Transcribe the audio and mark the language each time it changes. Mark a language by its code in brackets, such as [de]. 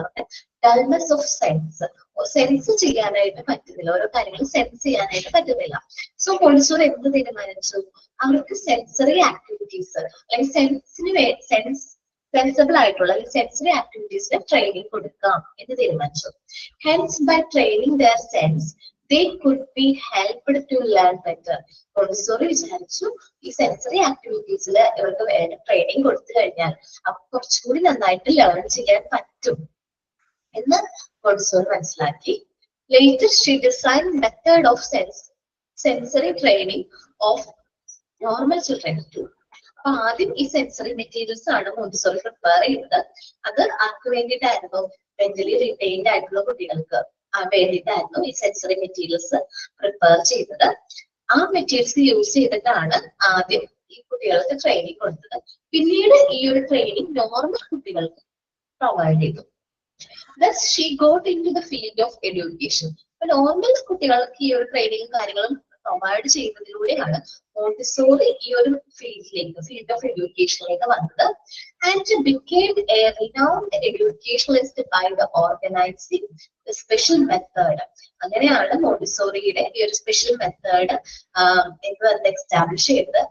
[ml] അവരുടെ dullness of sense ചെയ്യാനായിട്ട് പറ്റുന്നില്ല, ഓരോ കാര്യങ്ങൾ സെൻസ് ചെയ്യാനായിട്ട് പറ്റുന്നില്ല. സോ മോണ്ടിസോറി എന്ത് തീരുമാനിച്ചു? അവർക്ക് സെൻസറി ആക്ടിവിറ്റീസ് അല്ലെങ്കിൽ സെൻസിബിൾ ആയിട്ടുള്ള സെൻസറി ആക്ടിവിറ്റീസിന് ട്രെയിനിങ് കൊടുക്കാം എന്ന് തീരുമാനിച്ചു. [en] Hence by training their sense they could be helped to learn better. [ml] Montessori വിചാരിച്ചു ഈ സെൻസറി ആക്ടിവിറ്റീസിൽ ഇവർക്ക് വേണ്ട ട്രെയിനിങ് കൊടുത്തു കഴിഞ്ഞാൽ അവർക്ക് കുറച്ചുകൂടി നന്നായിട്ട് ലേൺ ചെയ്യാൻ പറ്റും എന്ന് മോണ്ടിസോറി മനസ്സിലാക്കി. [en] Later she design method of sensory training of normal children too. [ml] അപ്പൊ ആദ്യം ഈ സെൻസറി മെറ്റീരിയൽസ് ആണ് മോണ്ടിസോറി പ്രിപ്പയർ ചെയ്യുന്നത്. അത് ആർക്ക് വേണ്ടിയിട്ടായിരുന്നു? മെന്റലി റിട്ടൈൻഡ് ആയിട്ടുള്ള കുട്ടികൾക്ക് വേണ്ടിയിട്ടായിരുന്നു ഈ സെൻസറി മെറ്റീരിയൽസ് പ്രിപ്പയർ ചെയ്തത്. ആ മെറ്റീരിയൽസ് യൂസ് ചെയ്തിട്ടാണ് ആദ്യം ഈ കുട്ടികൾക്ക് ട്രെയിനിങ് കൊടുത്തത്. പിന്നീട് ഈ ഒരു ട്രെയിനിങ് നോർമൽ കുട്ടികൾക്ക് പ്രൊവൈഡ് ചെയ്തു. [en] Thus she got into the field of education. [ml] അപ്പൊ നോർമൽ കുട്ടികൾക്ക് ഈ ഒരു ട്രെയിനിങ്ങും കാര്യങ്ങളും പ്രൊവൈഡ് ചെയ്യുന്നതിലൂടെയാണ് മോണ്ടിസോറി ഈ ഒരു ഫീൽഡ് ഓഫ് എഡ്യൂക്കേഷനിലേക്ക് വന്നത്. [en] And became a renowned educationalist by the organizing the special method. [ml] അങ്ങനെയാണ് മോണ്ടിസോറിയുടെ ഈ ഒരു സ്പെഷ്യൽ മെത്തേഡ് എസ്റ്റാബ്ലിഷ് ചെയ്തത്.